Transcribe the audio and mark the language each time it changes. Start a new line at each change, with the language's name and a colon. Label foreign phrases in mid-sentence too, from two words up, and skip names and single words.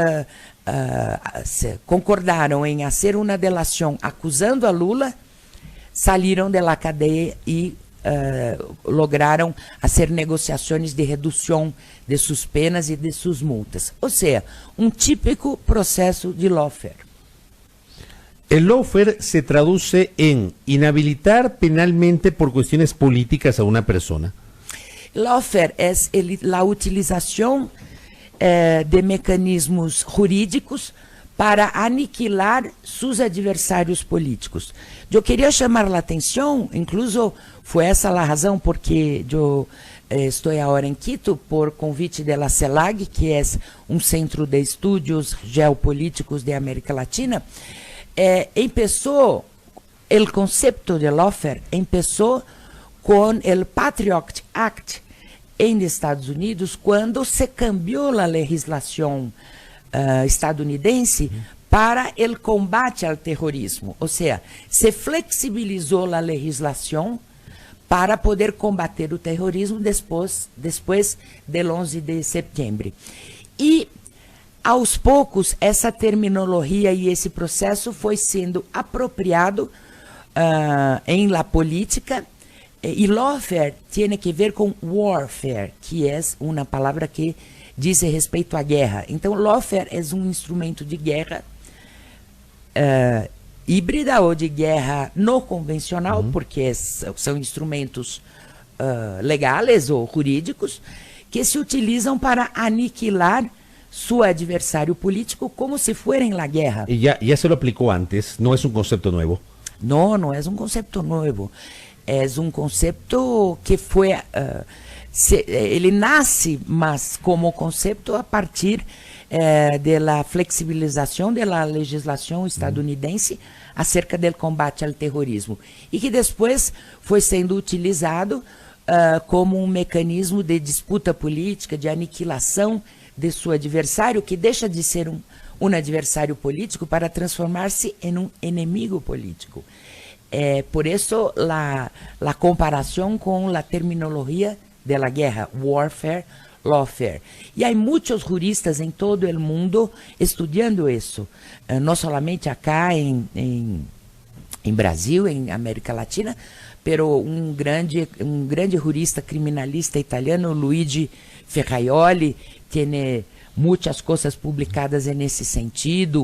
Portuguese: concordaram em fazer uma delação acusando a Lula, saíram da cadeia e lograram fazer negociações de redução de suas penas e de suas multas. Ou seja, um típico processo de lawfare.
Spanish: El lawfare se traduce en inhabilitar penalmente por cuestiones políticas a una persona.
Portuguese: Lawfare é a utilização de mecanismos jurídicos para aniquilar seus adversários políticos. Eu queria chamar a atenção, incluso foi essa a razão porque eu estou agora em Quito por convite da CELAG, que é um centro de estudos geopolíticos de América Latina.
Spanish: Começou el concepto de lawfare empezó con el Patriot Act en Estados Unidos, cuando se cambió la legislación estadounidense para el combate al terrorismo. O sea, se flexibilizó la legislación para poder
Portuguese: combater o terrorismo
Spanish: después del 11
Portuguese: de setembro. E, aos poucos, essa terminologia e esse processo foi sendo apropriado em la política, e lawfare tem que ver com warfare, que é uma palavra que diz respeito à guerra. Então, lawfare é um instrumento de guerra híbrida ou de guerra não convencional, porque são instrumentos legais ou jurídicos que se utilizam para aniquilar su adversário político
Spanish: como se fuera en la guerra. Y ya se lo aplicó antes, no es un concepto nuevo. No, no es un concepto nuevo. Es un concepto que fue... ele nace más como concepto a partir de la flexibilización de la legislación estadounidense acerca del combate al terrorismo. Y que después fue siendo utilizado como un mecanismo de disputa política,
Portuguese: de aniquilação de su adversário, que deixa de ser um adversário político para transformar-se em um inimigo político. Por isso, a comparação com a terminologia da guerra, warfare, lawfare. E há muitos juristas em todo o mundo estudando isso, não somente acá em Brasil, em América Latina, pero um grande jurista criminalista italiano, Luigi Ferraioli, tem muitas coisas publicadas nesse sentido.